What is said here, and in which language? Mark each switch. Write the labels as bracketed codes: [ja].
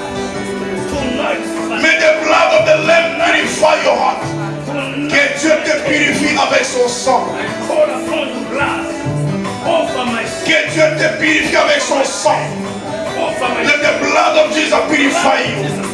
[en] May the blood of the Lamb purify your heart. [fr] Que Dieu te purifie avec son sang. Que Dieu te purifie avec son sang. [en] Let the blood of Jesus purify you.